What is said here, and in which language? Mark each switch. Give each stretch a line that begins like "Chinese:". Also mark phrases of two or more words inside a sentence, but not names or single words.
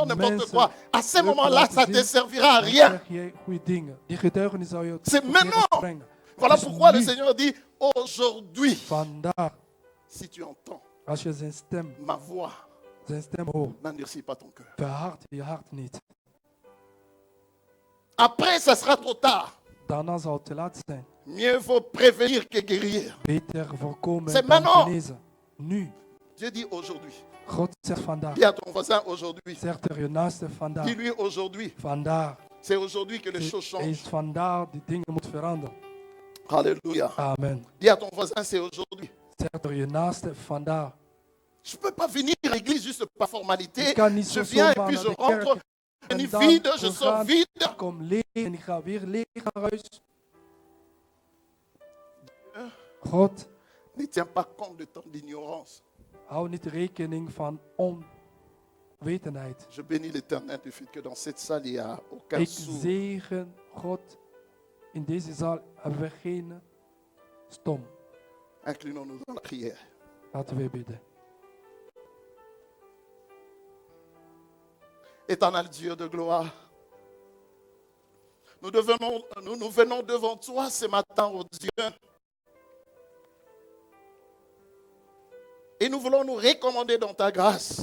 Dutch: Om
French: n'importe
Dutch: mensen
French: quoi. À ce
Dutch: leuk te
French: moment-là,
Dutch: laten
French: ça ne te
Dutch: zien,
French: servira à
Dutch: dan
French: rien.
Dutch: zeg je goede dingen. Die getuigenis zou je het
French: C'est
Dutch: verkeerde
French: maintenant.
Dutch: brengen.
French: Voilà
Dutch: Het is
French: pourquoi le
Dutch: nu,
French: Seigneur dit, aujourd'hui,
Dutch: vandaag,
French: si tu entends
Dutch: als je zijn stem hoort,
French: n'endurcis pas ton cœur.
Dutch: verhard je hart niet.
French: Après, ça sera trop tard.
Dutch: Daarna zal het te laat zijn.
French: Mieux vaut prévenir que guérir.
Dutch: Beter voorkomen
French: C'est
Dutch: dan
French: maintenant.
Dutch: genezen. Nu.
French: Dieu dit aujourd'hui.
Dutch: God zegt vandaag.
French: Dis à ton voisin aujourd'hui.
Dutch: Zegt er je naaste vandaag.
French: Dis-lui aujourd'hui.
Dutch: Vandaag.
French: C'est aujourd'hui que les choses
Dutch: Het is
French: changent.
Dutch: vandaag die dingen moeten veranderen.
French: Alléluia. Amen. Dis à ton voisin, c'est aujourd'hui.
Dutch: Zegt er je naaste vandaag.
French: Je ne peux pas venir à l'église juste par formalité.
Dutch: Ik kan niet
French: Je
Dutch: zo
French: viens et
Dutch: zomaar
French: puis
Dutch: naar
French: je
Dutch: de kerk
French: rentre. Je
Dutch: en
French: suis
Dutch: dan
French: vide, je sors
Dutch: gaan.
French: vide.
Dutch: Ik kom leeg en ik ga weer leeg naar huis. God,
French: Ne tiens pas compte de ton ignorance.
Dutch: hou niet rekening van onwetendheid.
French: Je bénis l'Éternel du fait que dans cette salle, il n'y a aucun
Dutch: Ik
French: sourd.
Dutch: zegen God. In deze zaal hebben we geen stom.
French: Inclinons-nous dans la prière.
Dutch: Laten we bidden.
French: Éternel Dieu de gloire, nous venons devant toi ce matin, oh Dieu. Et nous voulons nous recommander dans ta grâce.